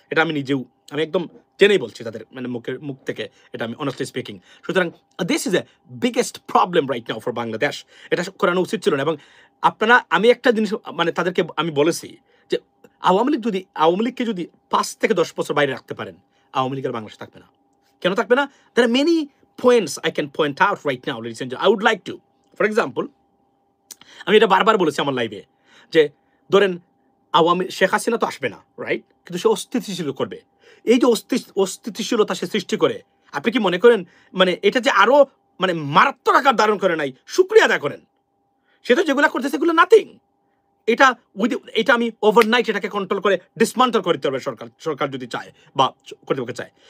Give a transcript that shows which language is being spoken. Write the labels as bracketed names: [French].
[Bangla] এটা আমি নিজেও, আমি একদম জেনেই বলছি তাদের মানে মুখ থেকে, এটা আমি [English] Honestly speaking. সুতরাং this is a biggest problem right now for Bangladesh. [Bangla] এটা করানো উচিত ছিল না। এবং আপনারা, আমি একটা জিনিস মানে তাদেরকে আমি বলেছি যে আওয়ামী লীগকে যদি 5 থেকে 10 বছর বাইরে রাখতে পারেন, আওয়ামী লীগের বাংলাদেশ থাকবে না। কেন থাকবে না? [English] there are many points I can point out right now, ladies and gentlemen. I would like to, for example, [Bangla] আমি এটা বারবার বলেছি আমার লাইভে, যে ধরেন শেখ হাসিনা তো আসবে না, রাইট? কিন্তু সে অস্থিতিশীল করবে। এই যে অস্থিতিশীলতা সে সৃষ্টি করে, আপনি কি মনে করেন মানে এটা যে আরো মানে মারাত্মক আকার ধারণ করে নাই? শুকরিয়া আদায় করেন। সে তো যেগুলো করতেছে এগুলো নাথিং। এটা আমি ওভারনাইট এটাকে কন্ট্রোল করে ডিসমান্টল করে দিতে পারবে সরকার যদি চায় বা কর্তৃপক্ষ চায়।